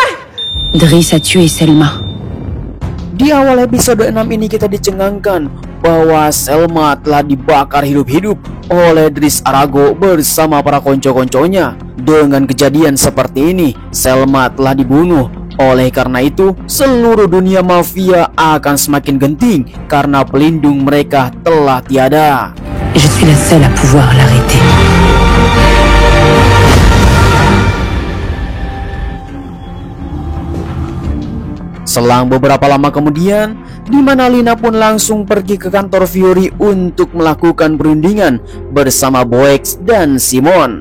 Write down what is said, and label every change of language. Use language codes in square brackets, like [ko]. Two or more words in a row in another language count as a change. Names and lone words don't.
[fr] Driss a tué Selma. [id] Di awal episode 6 ini kita dicengangkan bahwa Selma telah dibakar hidup-hidup oleh Driss Arago bersama para konco-konconya. Dengan kejadian seperti ini, Selma telah dibunuh. Oleh karena itu, seluruh dunia mafia akan semakin genting karena pelindung mereka telah tiada. [fr] Je suis la seule à pouvoir l'arrêter. [id] Selang beberapa lama kemudian, di mana Lina pun langsung pergi ke kantor Fury untuk melakukan perundingan bersama Boex dan Simon.